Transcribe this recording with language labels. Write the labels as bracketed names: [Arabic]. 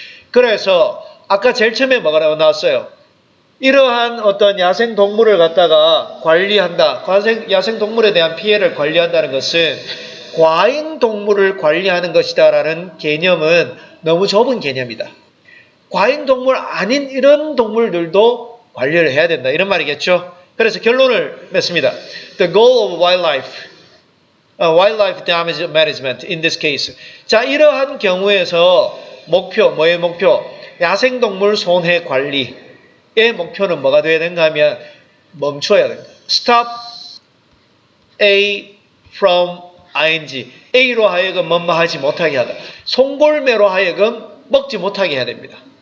[Korean] 그래서 아까 제일 처음에 뭐가 나왔어요? 이러한 어떤 야생동물을 갖다가 관리한다. 야생동물에 대한 피해를 관리한다는 것은 과잉동물을 관리하는 것이다라는 개념은 너무 좁은 개념이다. 과잉동물 아닌 이런 동물들도 관리를 해야 된다. 이런 말이겠죠. 그래서 결론을 맺습니다. [English] The goal of wildlife damage management in this case. [Korean] 자, 이러한 경우에서 뭐의 목표? 야생동물 손해 관리의 목표는 뭐가 되어야 되는가 하면 멈춰야 된다. [English] Stop A from ing. [Korean] A로 하여금 뭐뭐 하지 못하게 하다. 송골매로 하여금 먹지 못하게 해야 됩니다.